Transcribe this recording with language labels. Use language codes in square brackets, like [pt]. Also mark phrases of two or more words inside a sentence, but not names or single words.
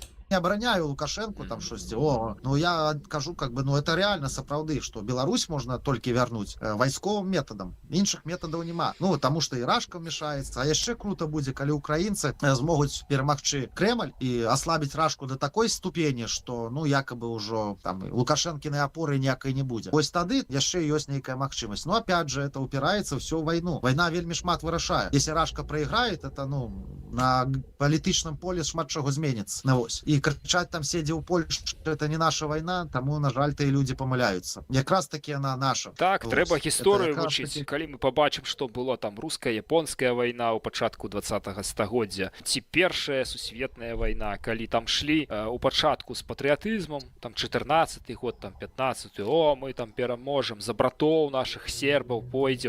[be] не абараняю Лукашенко там штосьці. Я кажу, [ru] это реально [be] сапраўды, што Беларусь можна толькі вярнуць вайсковым метадам. Іншых метадаў няма. Таму што і Рашка мешаецца, а яшчэ круто будзе, калі украінцы змогуць перамагчы Крэмль і аслабіць Рашку до такой ступені, што якобы ўжо там Лукашэнкінай апоры ніякай не будзе. Вось тады яшчэ ёсць нейкая магчымасць. [ru] Опять же, это [be] упираецца ўсё ў вайну. Вайна вельмі шмат вырашае. [ru] Если Рашка проиграет, [be] это на палітычным поле шмат чаго зменіцца. Вось. І крычаць там седзе ў Польшчы, это не наша вайна, таму, на жаль, тыя людзі памыляюцца. Якраз таки яна наша. Так, Вось. трэба гісторыю Это якраз вучыць. такі- Калі мы пабачым, што было там руска-японская вайна ў пачатку 20-го стагоддзя, ці першая сусветная вайна, калі там шлі у пачатку з патрыятызмам, там 14-й год, там 15-й, мы там пераможам, за братоў нашых сербаў пойдзем.